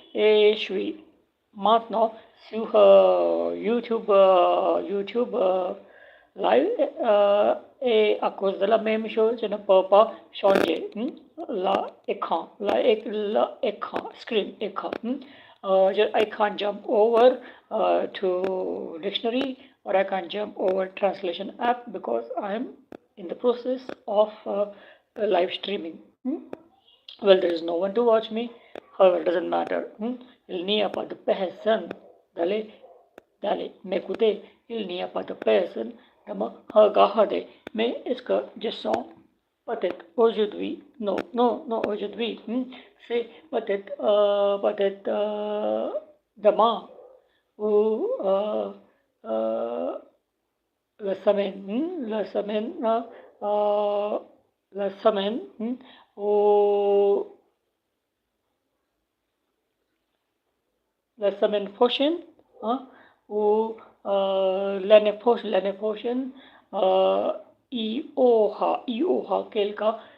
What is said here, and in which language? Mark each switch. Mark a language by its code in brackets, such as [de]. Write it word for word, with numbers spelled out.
[fr] Et je suis maintenant sur euh, YouTube, euh, YouTube euh, live euh, et à cause de la même chose, je ne peux pas changer hmm, la écran, la, éc- la écran, screen écran. hmm. [en] Uh, ju- I can't jump over uh, to dictionary or I can't jump over translation app because I'm in the process of uh, live streaming. hmm. Well, there is no one to watch me. However, it doesn't matter. Hmm? [fr] Il n'y a pas de personne d'aller d'aller m'écouter. Il n'y a pas de personne de me regarder. Mais est-ce que je sens peut-être aujourd'hui? Non, non, non, aujourd'hui. Hmm? C'est peut-être euh, peut-être euh, demain ou euh, euh, la semaine, hmm, la semaine, euh, euh, la semaine hmm, ou la semaine prochaine, hein, ou euh, l'année prochaine, l'année prochaine, euh, il y aura, il y aura quelqu'un